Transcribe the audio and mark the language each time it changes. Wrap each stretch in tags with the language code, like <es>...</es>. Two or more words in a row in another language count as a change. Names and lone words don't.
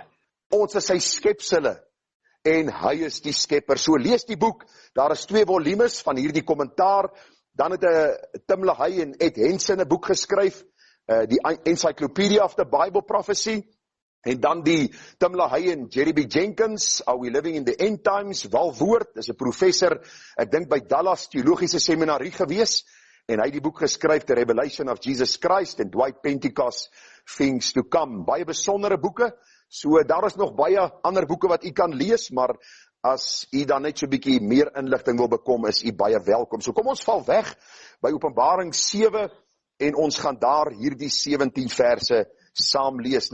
<af>Ons is sy skepsele. En hy is die skepper. So lees die boek, daar is 2 volumes van hierdie kommentaar, dan het Tim LaHaye en Ed Henson 'n boek geskryf, die Encyclopedia of the Bible Prophecy, en dan die Tim LaHaye en Jerry B. Jenkins, Are We Living in the End Times, Walwoord, is 'n professor, ek dink by Dallas Theologiese Seminarie gewees, en hy het die boek geskryf, The Revelation of Jesus Christ, en Dwight Pentecost, Things to Come, baie besondere boeke. So daar is nog baie ander boeke wat u kan lees, maar as u dan net so 'n bietjie meer inligting wil bekom, is u baie welkom. So kom ons val weg by Openbaring 7 en ons gaan daar hierdie 17 verse saam lees.</af>